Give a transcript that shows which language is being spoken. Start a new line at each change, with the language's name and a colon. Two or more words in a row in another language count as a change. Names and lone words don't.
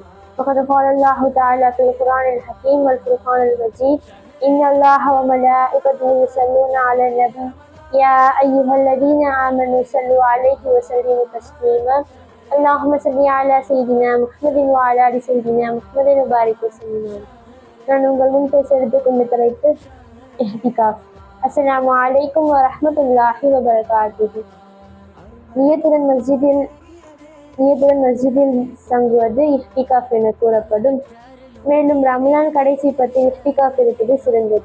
Arabic: فقد قال الله تعالى في القرآن الحكيم والفرقان المجيد. إن الله وملائكته يصلون على النبي يا أيها الذين آمنوا صلوا عليه وسلموا تسليما. اللهم صل على سيدنا محمد وعلى آل سيدنا محمد وبارك وسلم.
Tamil: நான் உங்கள் முன் பேச எடுத்துக்கொண்ட தலைப்பு இஹ்திகாஃப்.
Arabic: السلام عليكم ورحمة الله وبركاته.
Tamil: நியத்துடன் மஸ்ஜிதில் தங்குவது இஹ்திகாஃப் என கூறப்படும். மேலும் ரமலான் கடைசி 10 இஹ்திகாஃப் இருப்பது சிறந்தது.